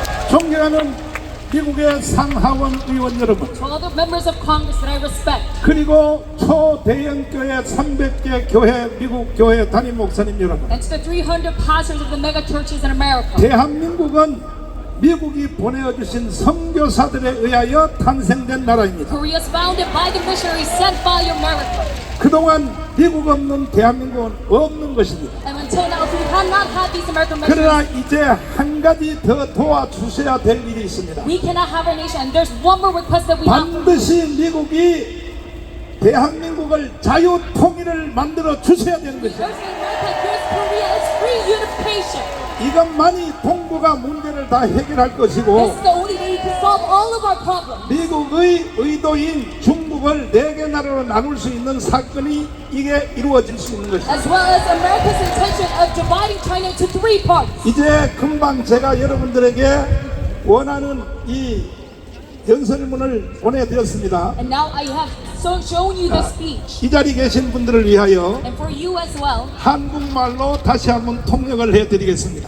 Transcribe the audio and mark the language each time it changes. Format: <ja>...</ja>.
<ko>존경하는 미국의 상하원 의원 여러분,</ko> <en>To all the members of Congress that I respect,</en> <ko>그리고 초대형 교회 300개 교회 미국 교회 담임 목사님 여러분,</ko> <en>and to the 300 pastors of the mega churches in America,</en> <ko>대한민국은 미국이 보내어주신 선교사들에 의하여 탄생된 나라입니다.</ko> <en>Korea is founded by the missionaries sent by America.</en> <ko>그동안 미국 없는 대한민국은 없는 것입니다.</ko> <en>And until now, we cannot have these American</en> <ko>그러나</ko> <en>missionaries.</en> <ko>이제 한 가지 더 도와주셔야 될 일이 있습니다.</ko> <en>We cannot have our nation, and there's one more request that we have.</en> <ko>반드시 미국이 대한민국을 자유 통일을 만들어 주셔야 되는 것입니다.</ko> <en>First thing we take is Korea is free unification.</en> <ko>이것만이 동북아 문제를 다 해결할</ko> <en>This</en> <ko>것이고</ko> <en>is the only way to solve all of our problems.</en> <ko>미국의 의도인 중국을 4개 나라로 나눌 수 있는 사건이 이게 이루어질 수 있는 것입니다.</ko> <en>As well as America's intention of dividing China into 3 parts.</en> <ko>이제 금방 제가 여러분들에게 원하는 이 연설문을 보내드렸습니다.</ko> <en>And now I have shown you the speech.</en> <ko>이 자리에 계신 분들을 위하여</ko> <en>And for you as well,</en> <ko>한국말로 다시 한번 통역을 해드리겠습니다.</ko>